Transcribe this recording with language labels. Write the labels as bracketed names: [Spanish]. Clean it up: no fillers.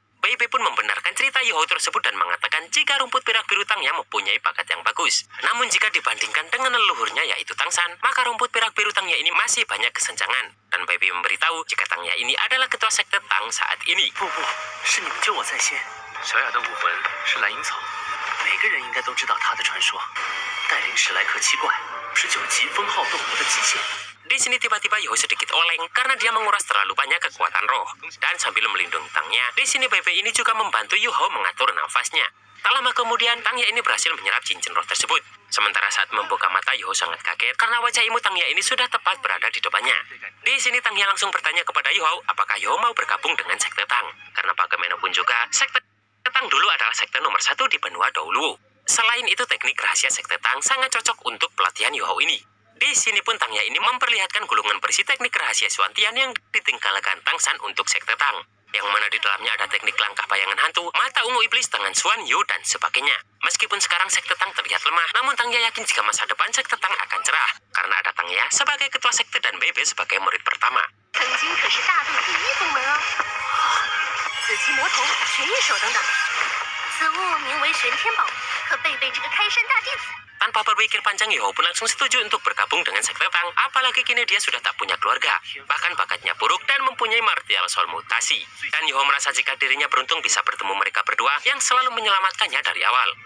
[Indonesian] Bebe pun membenarkan cerita Yoho tersebut dan mengatakan jika rumput perak biru Tangnya mempunyai bakat yang bagus. Namun jika dibandingkan dengan leluhurnya yaitu Tangsan, maka rumput perak biru Tangnya ini masih banyak kesenjangan. Dan Bebe memberitahu jika Tangnya ini adalah ketua sekte Tang saat ini. [Chinese] 不，是你们救我在先。小雅的武魂是蓝银草，每个人应该都知道她的传说。带领史莱克七怪是9级封号斗罗的极限。 [Indonesian] Di sini tiba-tiba Yoho sedikit oleng karena dia menguras terlalu banyak kekuatan roh. Dan sambil melindungi Tangnya, di sini Bebe ini juga membantu Yoho mengatur nafasnya. Tak lama kemudian, Tangnya ini berhasil menyerap cincin roh tersebut. Sementara saat membuka mata, Yoho sangat kaget karena wajah imut Tangnya ini sudah tepat berada di depannya. Di sini Tangnya langsung bertanya kepada Yoho, apakah Yoho mau bergabung dengan sekte Tang? Karena bagaimanapun juga, sekte Tang dulu adalah sekte nomor 1 di benua Doulo. Selain itu, teknik rahasia sekte Tang sangat cocok untuk pelatihan Yoho ini. Di sini pun Tangnya ini memperlihatkan gulungan berisi teknik rahasia Xuantian yang ditinggalkan Tangsan untuk sekte Tang. Yang mana di dalamnya ada teknik langkah bayangan hantu, mata ungu iblis, tangan Xuan Yu, dan sebagainya. Meskipun sekarang sekte Tang terlihat lemah, namun Tangnya yakin jika masa depan sekte Tang akan cerah. Karena ada Tangnya sebagai ketua sekte dan Bebe sebagai murid pertama. [Chinese] 曾经可是大陆第一宗门哦，紫极魔头、玄翼手等等。此物名为玄天宝，可贝贝这个开山大弟子。 [Indonesian] Tanpa berpikir panjang, Yoho pun langsung setuju untuk bergabung dengan sekte Tang. Apalagi kini dia sudah tak punya keluarga. Bahkan bakatnya buruk dan mempunyai martial soul mutasi. Dan Yoho merasa jika dirinya beruntung bisa bertemu mereka berdua yang selalu menyelamatkannya dari awal.